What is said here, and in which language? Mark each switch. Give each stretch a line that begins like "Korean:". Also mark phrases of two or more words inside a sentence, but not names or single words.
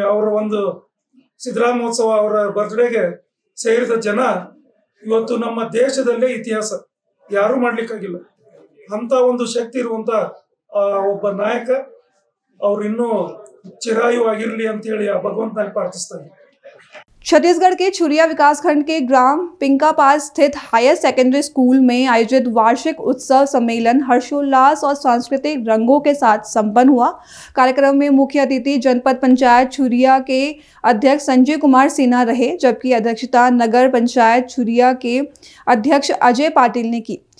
Kannada: ಅವರ ಒಂದು ಸಿದ್ದರಾಮೋತ್ಸವ, ಅವರ ಬರ್ತ್ಡೇಗೆ ಸೇರಿದ ಜನ ಇವತ್ತು ನಮ್ಮ ದೇಶದಲ್ಲೇ ಇತಿಹಾಸ, ಯಾರು ಮಾಡ್ಲಿಕ್ಕಾಗಿಲ್ಲ ಅಂತ ಒಂದು ಶಕ್ತಿ ಇರುವಂತ ಒಬ್ಬ ನಾಯಕ. ಅವ್ರು ಇನ್ನೂ ಚಿರಾಯುವಾಗಿರ್ಲಿ ಅಂತ ಹೇಳಿ ಆ ಭಗವಂತನಲ್ಲಿ ಪ್ರಾರ್ಥಿಸ್ತಾ ಇದ್ದೀನಿ.
Hindi: छत्तीसगढ़ के छुरिया विकासखंड के ग्राम पिंकापास स्थित हायर सेकेंडरी स्कूल में आयोजित वार्षिक उत्सव सम्मेलन हर्षोल्लास और सांस्कृतिक रंगों के साथ संपन्न हुआ। कार्यक्रम में मुख्य अतिथि जनपद पंचायत छुरिया के अध्यक्ष संजय कुमार सिन्हा रहे, जबकि अध्यक्षता नगर पंचायत छुरिया के अध्यक्ष अजय पाटिल ने की।